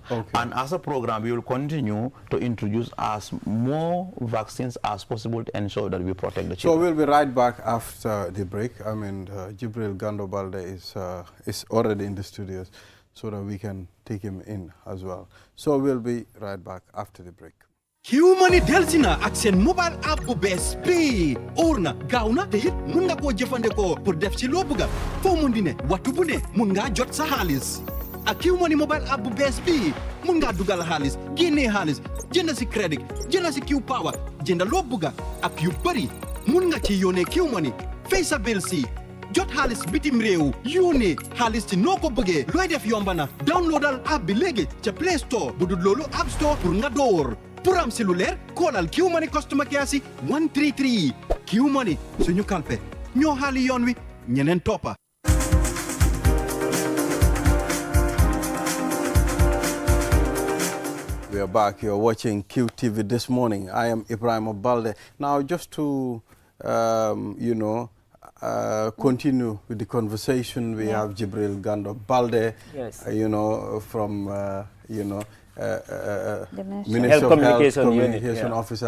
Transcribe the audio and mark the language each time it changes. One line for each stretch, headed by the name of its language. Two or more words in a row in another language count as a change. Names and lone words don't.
English: And as a program, we will continue to introduce as more vaccines as possible to ensure that we protect the children. So we'll be right back after the break. Jibril Gando Balde is already in the studios, so that we can take him in as well. So we'll be right back after the break.
Wolof: Q-Money delsina ak sen
English: mobile app
Wolof: bu bees bii orna gaaw na te it mun nga koo jëfandikoo pour def ci loo bëgga foo mun di ne waxtu bu ne mun ngaa jot sa xaalis ak Q-Money
English: mobile app
Wolof: bu bees bii mun ngaa dugal xaalis génnee xaalis jënd si crédit jënd si Q Power jënd loo bugga ak yu bëri mun nga ci yónnee Q-Money fay sa bill si jot xaalis bitim réew yónnee xaalis ci noo ko bëggee looy def yomba na downloadal app bi léegi ca Play Store bu dul loolu App Store pour nga door pour am si lu leer koolal Q-Money
English: customer care
Wolof: si 133 Q-Money suñu kalpe ñoo xaali yoon wi ñeneen toppa.
English: We are back. You're watching QTV this morning. I am Ibrahim Balde. Now, just to, continue with the conversation, we have Jibril Gando Balde, from, Minister of Health Communication Officer.